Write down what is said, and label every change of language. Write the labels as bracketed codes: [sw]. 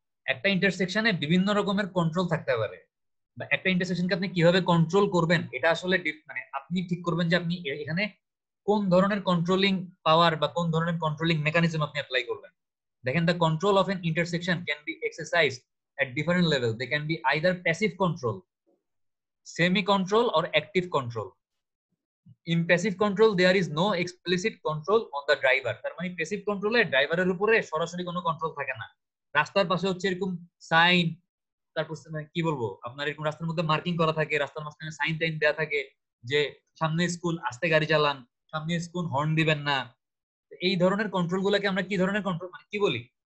[bn] একটা ইন্টারসেকশনে বিভিন্ন রকমের কন্ট্রোল থাকতে পারে, বা একটা ইন্টারসেকশনকে আপনি কিভাবে কন্ট্রোল করবেন এটা আসলে মানে আপনি ঠিক করবেন যে আপনি এখানে কোন ধরনের কন্ট্রোলিং পাওয়ার বা কোন ধরনের কন্ট্রোলিং মেকানিজম আপনি অ্যাপ্লাই করবেন। দেখেন, [en] The control of an intersection can be exercised at different level. They can be either passive control, semi control or active control. In passive control there is no explicit control on the driver. [bn] তার মানে passive কন্ট্রোলে ড্রাইভারের উপরে সরাসরি কোনো control থাকে না। রাস্তার পাশে হচ্ছে এরকম সাইন, তারপর কি বলবো আপনার এরকম রাস্তার মধ্যে মার্কিং করা থাকে, রাস্তার মাঝখানে সাইন টাইন দেওয়া থাকে যে সামনে স্কুল, আস্তে গাড়ি চালান, সামনে স্কুল, হর্ন দিবেন না। এই ধরনের কন্ট্রোল গুলাকে আমরা কি ধরনের কন্ট্রোল মানে কি বলি?